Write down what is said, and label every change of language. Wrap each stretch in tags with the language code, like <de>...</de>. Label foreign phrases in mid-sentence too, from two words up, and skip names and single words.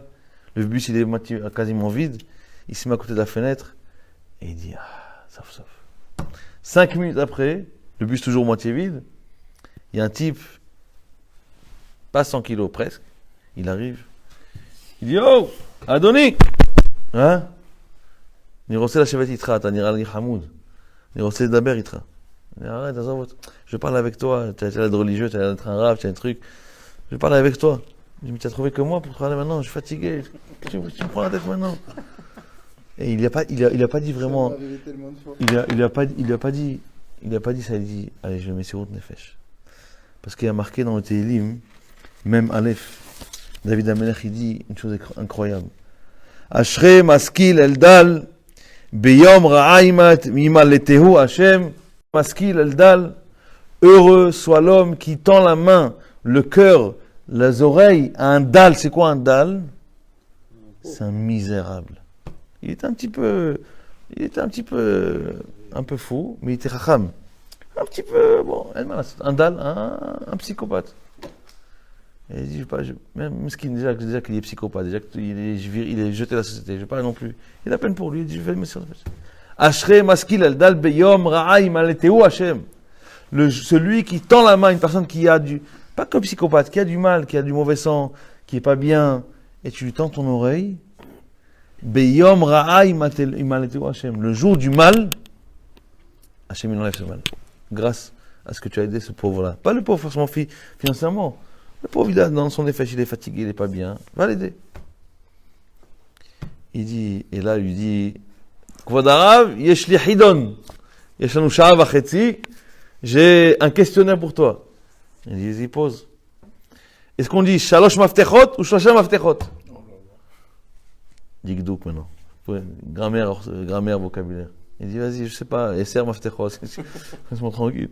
<fr>Le bus, il est quasiment vide. Il se met à côté de la fenêtre. Et il dit, sauf. 5 minutes après, le bus toujours moitié vide. Il y a un type, pas 100 kilos presque. Il arrive. Il dit, oh, Adoni! Hein?</fr> <he>אני רוצה לשבת איתך, אתה נראה לי חמוד. אני רוצה לדבר איתך.</he> <fr>arrête, je parle avec toi, tu as l'air religieux, tu as l'air d'être un rave, tu as un truc. Je parle avec toi. Je me dis, tu as trouvé que moi pour te parler maintenant, je suis fatigué. Tu me prends la tête maintenant. Et il a pas dit vraiment. Il a pas dit ça, il dit, allez, je le mets sur</fr> <he>מסירות נפש.</he> <fr>Parce qu'il y a marqué dans le Tehillim, même Aleph, David Amelech, il dit une chose incroyable.</fr> <he>אשרי משכיל אל דל, ביום רעה ימלטהו השם, משכיל אל דל,</he> <fr>heureux soit l'homme qui tend la main, le cœur, les oreilles à un dal. C'est quoi un dal? C'est un misérable. Il était un peu fou, mais il était racham. Un petit peu, un dal, un psychopathe. Et il dit, même déjà qu'il est psychopathe, déjà qu'il est jeté de la société, je ne vais pas non plus. Il a peine pour lui, il dit, je vais le mettre.</fr> <he>אשרי משכיל אל דל ביום רעה ימלטהו השם.</he> <fr>Celui qui tend la main, une personne qui a pas comme psychopathe, qui a du mal, qui a du mauvais sang, qui est pas bien, et tu lui tends ton oreille,</fr> <he>ביום רעה ימלטהו השם.</he> <fr>Le jour du mal, Hashem il enlève ce mal. Grâce à ce que tu as aidé ce pauvre-là. Pas le pauvre forcément financièrement. Le pauvre, il a dans son effet, il est fatigué, il n'est pas bien. Va l'aider. Il dit, et là, il lui dit,</fr> <he>כבוד הרב, יש לי חידון. יש לנו שעה וחצי.</he> <fr>J'ai un questionnaire pour toi. Il pose. Est-ce qu'on dit</fr> <he>שלוש מפתחות</he> <fr>ou</fr> <he>שלושה מפתחות?</he> <fr>Dikdouk maintenant. Grammaire, vocabulaire. Il dit, vas-y, je sais pas,</fr> <he>עשר מפתחות,</he> <fr>laisse-moi tranquille.</fr>